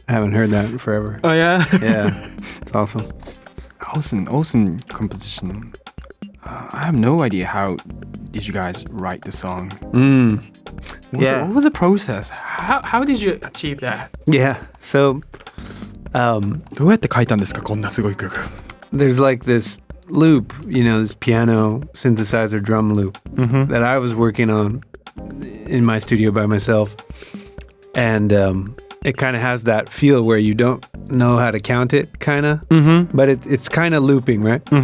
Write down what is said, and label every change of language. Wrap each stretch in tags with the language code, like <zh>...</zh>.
<en>I haven't heard that in forever. Oh, yeah? Yeah. It's awesome. Awesome composition. I have no idea how did you guys write the song? What was the process? How did you achieve that? Yeah. So,</en> <ja>どうやって書いたんですかこんなすごい曲。</ja> <en>There's like this loop, this piano synthesizer drum loop that I was working on in my studio by myself. And it kind of has that feel where you don't know how to count it, kind of, but it's kind of looping, right?</en>